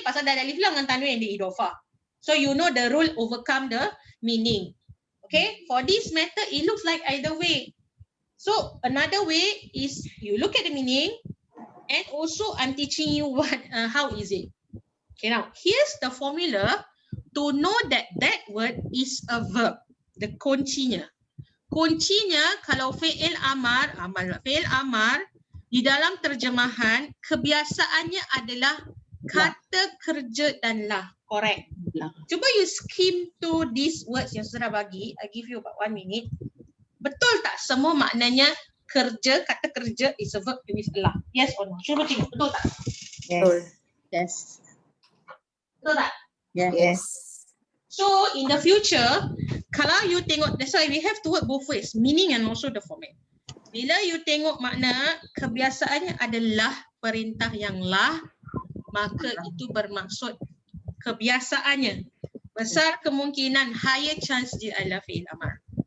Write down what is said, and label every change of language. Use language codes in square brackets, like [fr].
[ms] Pasal dah ada alif lam dengan tanwin yang dia idofah. [en] So you know the rule overcome the meaning. Okay? For this method, it looks like either way. So another way is you look at the meaning and also I'm teaching you how is it. Okay, now here's the formula to know that that word is a verb. [ms] The kuncinya. Kuncinya kalau fi'il amar, fi'il amar di dalam terjemahan kebiasaannya adalah kata kerja dan lah. [en] Correct. [ms] Lah. [en] Cuba you skim to these words [ms] yang saya bagi. [en] I give you about 1 minute. [ms] Betul tak semua maknanya kerja, kata kerja [en] is a verb with Allah? [ms] Yes or no? Cuba tengok, betul tak? Betul. [en] Yes. [ms] Betul tak? [en] Yes. Yes. So in the future, [ms] kalau you tengok, [en] that's why we have to work both ways, meaning and also the format. [ms] Bila you tengok makna kebiasaannya adalah perintah yang lah, maka itu bermaksud kebiasaannya. Besar kemungkinan, [en] higher chance [ms] dia adalah fi'il amar.